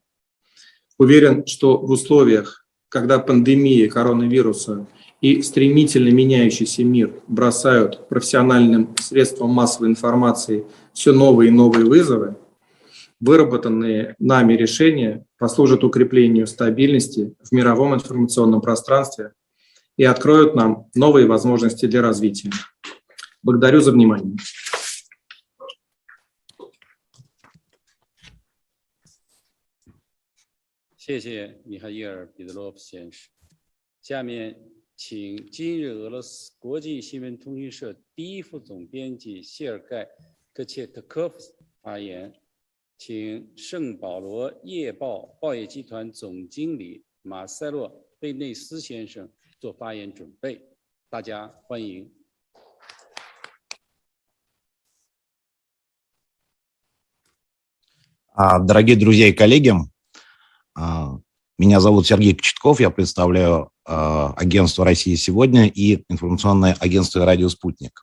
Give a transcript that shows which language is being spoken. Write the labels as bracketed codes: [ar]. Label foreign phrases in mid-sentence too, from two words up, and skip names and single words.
[ru] Уверен, что в условиях, когда пандемия коронавируса и стремительно меняющийся мир бросают профессиональным средствам массовой информации все новые и новые вызовы, выработанные нами решения послужат укреплению стабильности в мировом информационном пространстве и откроют нам новые возможности для развития. Благодарю за внимание. [zh] 谢谢米哈伊尔·彼得罗夫先生。下面请今日俄罗斯国际新闻通讯社第一副总编辑谢尔盖·科切特科夫发言，请圣保罗夜报报业集团总经理马塞洛·贝内斯先生做发言准备。大家欢迎。 [ru] Дорогие друзья и коллеги, меня зовут Сергей Кочетков, я представляю агентство «Россия сегодня» и информационное агентство «Радио Спутник».